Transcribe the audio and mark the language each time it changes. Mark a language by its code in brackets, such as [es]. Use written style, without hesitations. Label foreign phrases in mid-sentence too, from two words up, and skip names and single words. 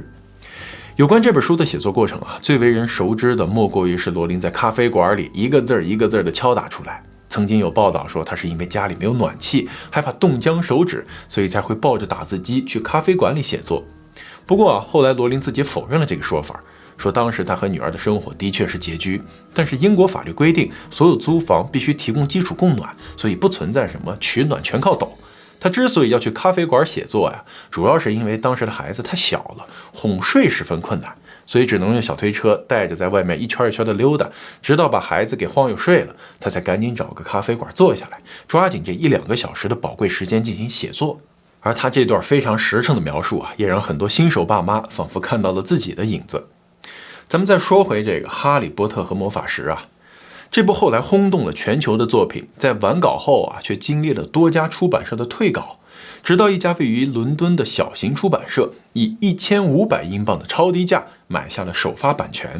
[zh] 有關這本書的寫作過程啊，最為人熟知的莫過於是羅琳在咖啡館裡一個字一個字的敲打出來。曾經有報道說，他是因為家裡沒有暖氣，害怕凍僵手指，所以才會抱着打字機去咖啡館裡寫作。不過啊，後來羅琳自己否認了這個說法，說當時他和女兒的生活的確是拮據，但是英國法律規定，所有租房必須提供基礎供暖，所以不存在什麼取暖全靠抖。他之所以要去咖啡館寫作呀，主要是因為当时的孩子太小了，哄睡十分困难，所以只能用小推車帶着在外面一圈一圈的溜達，直到把孩子給晃悠睡了，他才趕緊找個咖啡館坐下来，抓緊這1-2個小時的寶貴時間進行寫作。而他這段非常實誠的描述啊，也讓很多新手爸媽仿佛看到了自己的影子。咱們再說回這個《哈利波特和魔法石》啊，這部後來轟動了全球的作品，在完稿後啊，卻經歷了多家出版社的退稿，直到一家位於倫敦的小型出版社以1500英鎊的超低價買下了首發版權。